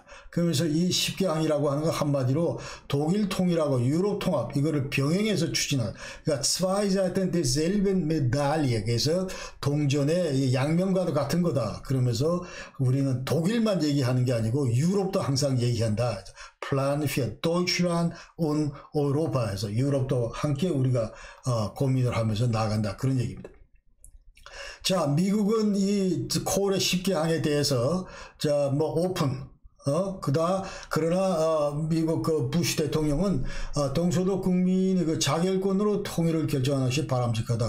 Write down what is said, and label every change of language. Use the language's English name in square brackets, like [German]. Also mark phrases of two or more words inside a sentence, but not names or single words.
[Korean] 그러면서 이 10개항이라고 하는 건 한마디로 독일 통일하고 유럽 통합 이거를 병행해서 추진한 그러니까 [German] zwei Seiten derselben Medaille [Korean] 그래서 동전의 양면과도 같은 거다. 그러면서 우리는 독일만 얘기하는 게 아니고 유럽도 항상 얘기한다. [German] Plan für Deutschland und Europa [Korean] 에서 유럽도 함께 우리가 고민을 하면서 나간다. 그런 얘기입니다. 자, 미국은 이 콜의 10개 항에 대해서 자, 뭐 오픈 그러나 미국 그 부시 대통령은 동서독 국민의 그 자결권으로 통일을 결정하는 것이 바람직하다.